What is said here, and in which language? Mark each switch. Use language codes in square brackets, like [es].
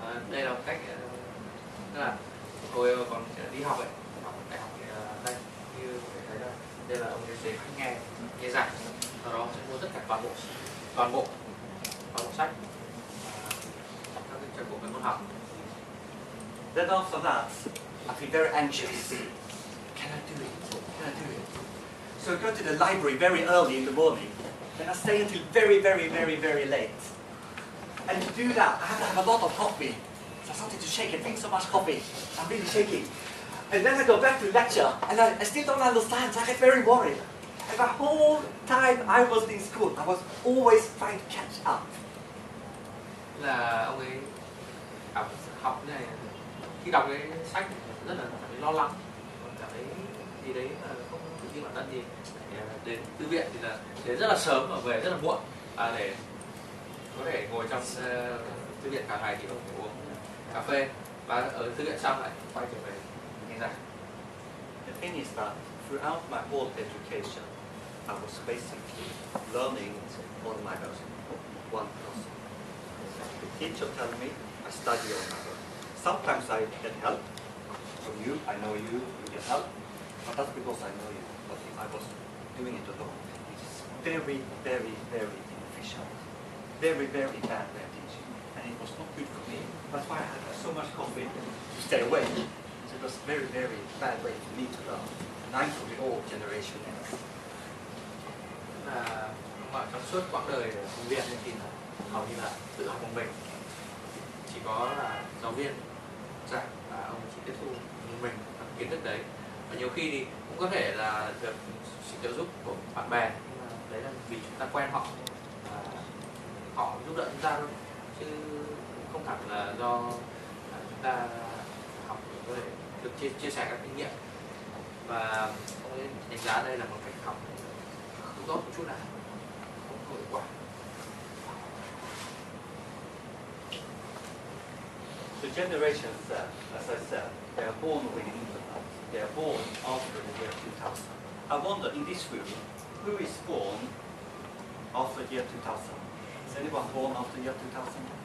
[vi] Đây là một cách, tức là tôi còn đi học ấy, học đại học đây, như có thể thấy là đây là ông ấy sẽ nghe giảng, sau đó sẽ mua tất cả toàn bộ sách, các cái bộ môn học. [en] Then after that, I feel very anxious. Can I do it? Can I do it? So I go to the library very early in the morning. Then I stay until very, very, very, very late. And to do that, I have to have a lot of coffee. So I started to shake. I drink so much coffee. I'm really shaking. And then I go back to lecture, and I still don't understand, so I get very worried. And the whole time I was in school, I was always trying to catch up. [vi] Là ông ấy học này, khi đọc cái sách rất là lo lắng, cảm thấy gì đấy là không tự tin bản thân gì. Đến thư viện thì là đến rất là sớm và về rất là muộn, để có thể ngồi trong thư viện cả ngày thì không thể uống cà phê, và ở thư viện xong lại quay trở về nghe giảng. [en] The thing is that throughout my whole education, I was basically learning on my own, one person. The teacher tells me I study on my own. Sometimes I get help from you. I know you get help, but that's because I know you. But if I was doing it alone, it's very, very, very inefficient. Very, very bad way of teaching, and it was not good for me. That's why I had so much coffee to stay awake. So it was very, very bad way for me to learn. And I'm from the old generation. [vi] Là trong suốt quãng đời sinh viên thì là hầu như là tự học một mình, chỉ có là giáo viên giảng và ông chỉ tiếp thu mình kiến thức đấy, và nhiều khi thì cũng có thể là được sự trợ giúp của bạn bè, nhưng mà đấy là vì chúng ta quen họ và họ giúp đỡ chúng ta thôi, chứ không hẳn là do chúng ta học có thể được chia sẻ các kinh nghiệm. Và ông ấy đánh giá đây là một cách học không tốt một chút nào, không hiệu quả. [en] The generations that, as I said, they are born with the internet. They are born after the year 2000. I wonder, in this room, who is born after year 2000? Is anyone born after year 2000?